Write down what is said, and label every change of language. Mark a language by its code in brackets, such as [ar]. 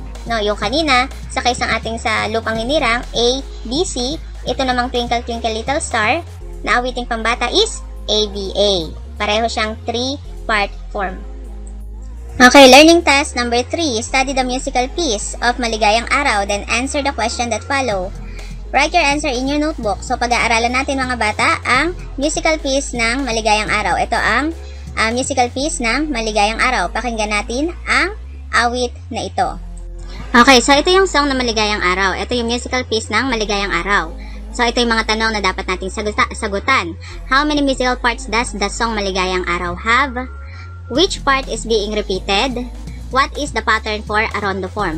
[tl] No, yung kanina, sa case ng ating sa lupang hinirang, A, B, C. Ito namang twinkle, twinkle, little star, na awiting pambata is ABA. Pareho siyang 3-part form. [en] Okay, learning task number 3. Study the musical piece of Maligayang Araw, then answer the question that follow. Write your answer in your notebook. [tl] So, pag-aaralan natin mga bata ang musical piece ng Maligayang Araw. Ito ang musical piece ng Maligayang Araw. Pakinggan natin ang awit na ito. Okay, so ito yung song na Maligayang Araw. Ito yung musical piece ng Maligayang Araw. So, ito yung mga tanong na dapat nating sagutan. [en] How many musical parts does the song Maligayang Araw have? Which part is being repeated? What is the pattern for a rondo form?